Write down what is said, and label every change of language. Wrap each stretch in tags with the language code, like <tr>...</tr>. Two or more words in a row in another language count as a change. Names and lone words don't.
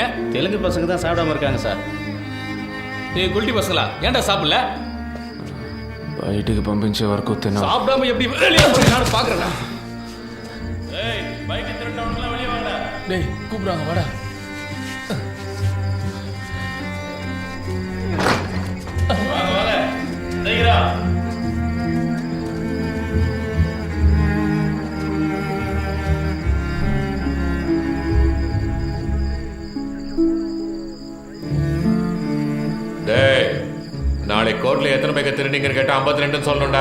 <ta>தெலுங்கு பசங்க தான் சாப்பிடாம இருக்காங்க சார். ஏய் குல்டி பசங்களா, ஏன்டா சாப்பிடல?</ta> <te>బయటికి పంపించే వరకు తిన.</te> <ta>சாப்பிடாம எப்படி வெளியே போய் நானும் பாக்குறேன். ஏய் பைக் திருட்டவனுக்குலாம் வெளியே வாடா. டேய் கூப்பிடுறாங்க வாடா. வாங்க வாங்க. சீக்கிரம். டேய், நாளைக்கு கோர்ட்ல எத்தனை பேக்க திருநீங்கன்னு கேட்டா 52ன்னு சொல்லணும்டா.</ta>